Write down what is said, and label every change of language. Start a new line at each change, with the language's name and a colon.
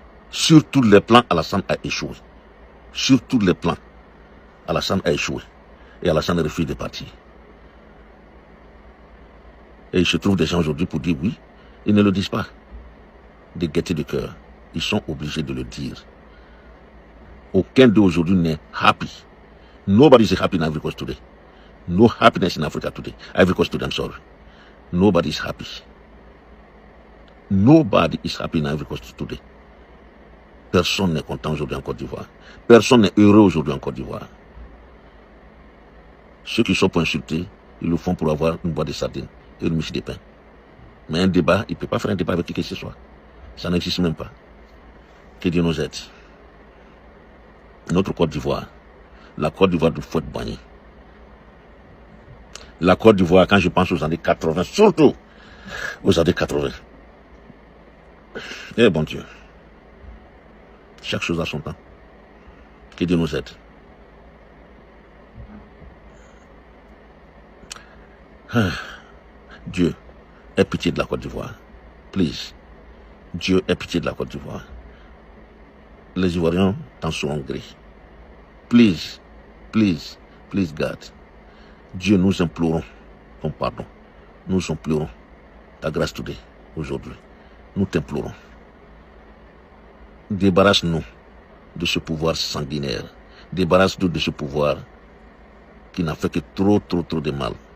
French: Sur tous les plans, Alassane a échoué. Sur tous les plans, Alassane a échoué. Et Alassane refuse de partir. Et il se trouve des gens aujourd'hui pour dire oui. Ils ne le disent pas. De gaieté de cœur. Ils sont obligés de le dire. Aucun d'eux aujourd'hui n'est
English: happy. Nobody is happy in Ivory Coast today. No happiness in Africa today. Ivory Coast today, I'm sorry. Nobody is happy. Nobody is happy in Ivory Coast today.
French: Personne n'est content aujourd'hui en Côte d'Ivoire. Personne n'est heureux aujourd'hui en Côte d'Ivoire. Ceux qui sont pour insulter, ils le font pour avoir une boîte de sardines et une miche de pain. Mais un débat, il ne peut pas faire un débat avec qui que ce soit. Ça n'existe même pas. Que Dieu nous aide. notre Côte d'Ivoire, la Côte d'Ivoire de Fouette Boigny. La Côte d'Ivoire, quand je pense aux années 80, surtout aux années 80. Eh bon Dieu, chaque chose a son temps. Que Dieu nous aide. Dieu, aie pitié de la Côte d'Ivoire.
English: Please.
French: Dieu, aie pitié de la Côte d'Ivoire. Les Ivoiriens t'en seront gré.
English: Please, please, please God.
French: Dieu, nous implorons ton pardon. Nous implorons ta grâce
English: today,
French: aujourd'hui. Nous t'implorons. Débarrasse-nous de ce pouvoir sanguinaire. Débarrasse-nous de ce pouvoir qui n'a fait que trop de mal.